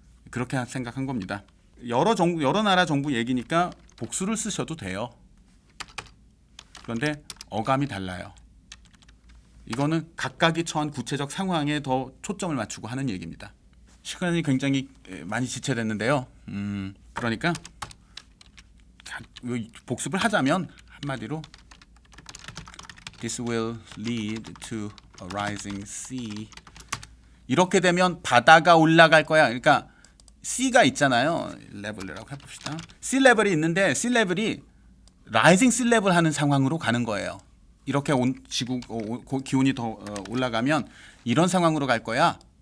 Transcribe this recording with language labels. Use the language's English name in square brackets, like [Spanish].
[Korean] 그렇게 생각한 겁니다. 여러 나라 정부 얘기니까 복수를 쓰셔도 돼요. 그런데 어감이 달라요. 이거는 각각이 처한 구체적 상황에 더 초점을 맞추고 하는 얘기입니다. 시간이 굉장히 많이 지체됐는데요. 그러니까 복습을 하자면 한마디로 [English] This will lead to a rising sea. [Korean] 이렇게 되면 바다가 올라갈 거야. 그러니까 C가 있잖아요. 레벨이라고 해봅시다. sea level이 있는데 sea level이 rising sea level 하는 상황으로 가는 거예요. 이렇게 지구 기온이 더 올라가면 이런 상황으로 갈 거야.